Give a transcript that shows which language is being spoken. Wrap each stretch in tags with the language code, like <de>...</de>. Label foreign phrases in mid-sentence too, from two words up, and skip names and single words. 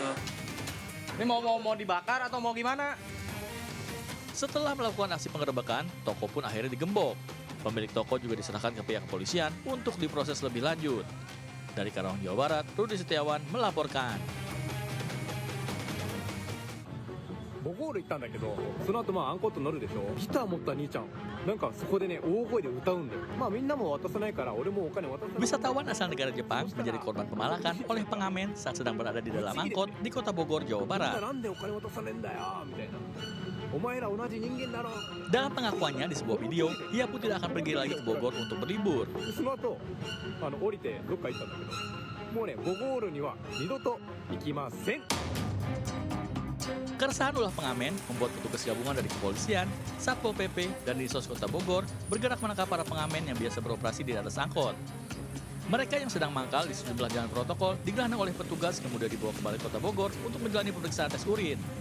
<id>Ini mau dibakar atau mau gimana? Setelah melakukan aksi penggerebekan, toko pun akhirnya digembok. Pemilik toko juga diserahkan ke pihak kepolisian untuk diproses lebih lanjut. Dari Karawang, Jawa Barat, Rudi Setiawan melaporkan.</id> <ja>5 ゴール行ったんだけど、その後アンコート乗るでしょ。ギター持った兄ちゃん、なんかそこでね大声で歌うんだよ。みんなも渡さないから俺もお金渡さない。</ja> <id>Wisatawan asal negara Jepang menjadi korban pemalakan oleh pengamen saat sedang berada di dalam angkot di Kota Bogor, Jawa</id> <ja>みんな</ja> <id>Barat.</id> <ja>なんでお金渡さねえんだよみたいな。お前ら同じ人間だろ。</ja> <id>Dalam pengakuannya di sebuah video, ia pun tidak akan pergi lagi ke Bogor untuk berlibur.</id> <ja>その後降りてどっか行ったんだけど、もうね5ゴールには二度と行きません。</ja> <id>Keresahan ulah pengamen membuat petugas gabungan dari kepolisian, Satpol PP, dan Dinsos Kota Bogor bergerak menangkap para pengamen yang biasa beroperasi di atas angkot. Mereka yang sedang mangkal di sejumlah jalan protokol digelandang oleh petugas kemudian dibawa ke Balai Kota Bogor untuk menjalani pemeriksaan tes urin.</id>